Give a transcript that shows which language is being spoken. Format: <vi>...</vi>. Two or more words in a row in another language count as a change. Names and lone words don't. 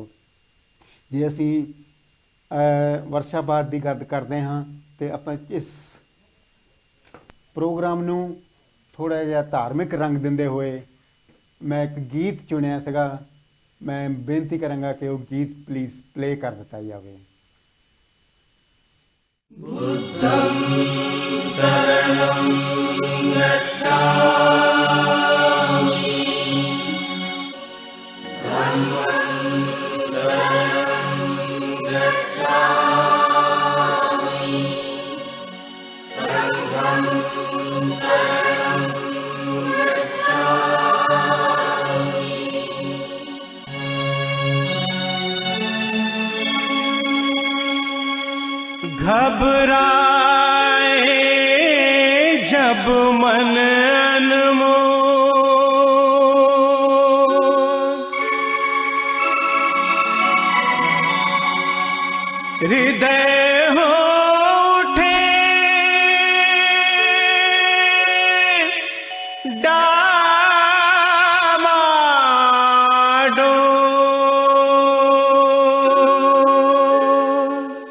<pa>ਜੇ ਅਸੀਂ ਵਰਸ਼ਾਬਾਦ ਦੀ ਗੱਲ ਕਰਦੇ ਹਾਂ ਤੇ ਆਪਾਂ ਇਸ ਪ੍ਰੋਗਰਾਮ ਨੂੰ ਥੋੜਾ ਜਿਹਾ ਧਾਰਮਿਕ ਰੰਗ ਦਿੰਦੇ ਹੋਏ ਮੈਂ ਇੱਕ ਗੀਤ ਚੁਣਿਆ ਸੀਗਾ। ਮੈਂ ਬੇਨਤੀ ਕਰਾਂਗਾ ਕਿ ਉਹ ਗੀਤ</pa> <en>please play</en> <pa>ਕਰ ਦਿੱਤਾ ਜਾਵੇ।</pa> <pi>बुद्धं शरणं गच्छामि धम्मं शरणं गच्छामि संघं शरणं गच्छामि।</pi> <hi>घबराए जब मन अनमोल, हृदय हो उठे डामाडोल।</hi>